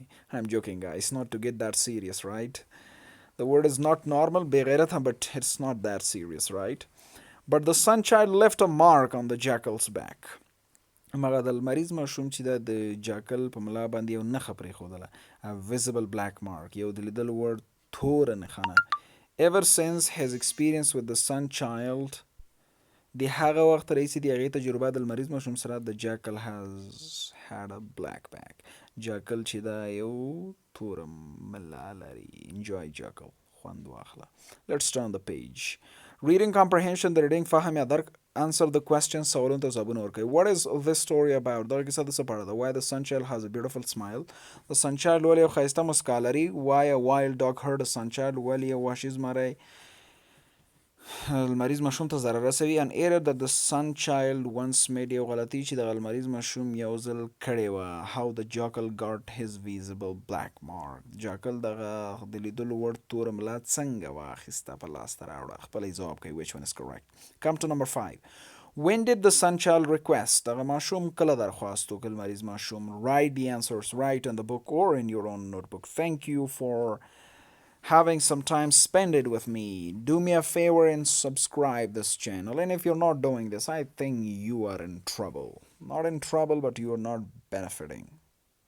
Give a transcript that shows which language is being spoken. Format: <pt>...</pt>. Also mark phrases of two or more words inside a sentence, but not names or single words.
<en>I'm joking guys, not to get that serious, right? The word is not normal, بېغیرته, but it's not that serious, right? But the sun child left a mark on the jackal's back.</en> <ps>مګر د لمریز ماشوم چې د جاکل په ملا باندې یو نښه پرېښودله.</ps> <en>A visible black mark.</en> <ps>یو د لیدلو وړ توره نښانه.</ps> <en>Ever since his experience with the sun child,</en> <ps>د هغه وخت راهیسې د هغې تجربه د لمریز ماشوم سره,</ps> <en>the jackal has had a black back.</en> <ps>جاکل چې دا یو توره ملا لري.</ps> <en>Enjoy jackal.</en> <ps>خوند واخله.</ps> <en>Let's turn the page. Reading comprehension, the reading</en> <ps>فهم یا درک.</ps> <en>Answer the questions,</en> <ps>سوالونو ته ځوابونه ورکوي.</ps> <en>What is this story about?</en> <ps>دغه کیسه د څه په اړه ده.</ps> <en>Why the sun child has a beautiful smile. The sun child</en> <ps>ولې یو ښایسته مسکا لري.</ps> <en>Why a wild dog hurt a sun child.</en> <ps>ولې یو وحشي زمری لمریز ماشوم ته ضرر رسوي.</ps> <en>An error that the sun child once made.</en> <ps>یو غلطي چې د لمریز ماشوم یو ځل کړې وه.</ps> <en>How the jackal got his visible black mark.</en> <ps>جاکل دغه د لیدلو وړ توره ملا څنګه واخیسته, په لاس ته راوړه. خپله یې ځواب کوي.</ps> <en>Which one is correct? Come to number 5. When did the sun child request? دغه ماشوم کله درخواست وکړ لمریز ماشوم. Write the answers right in the book or in your own notebook. Thank you for having some time spend it with me. Do me a favor and subscribe this channel. And if you're not doing this, I think you are in trouble. Not in trouble, but you are not benefiting.</en>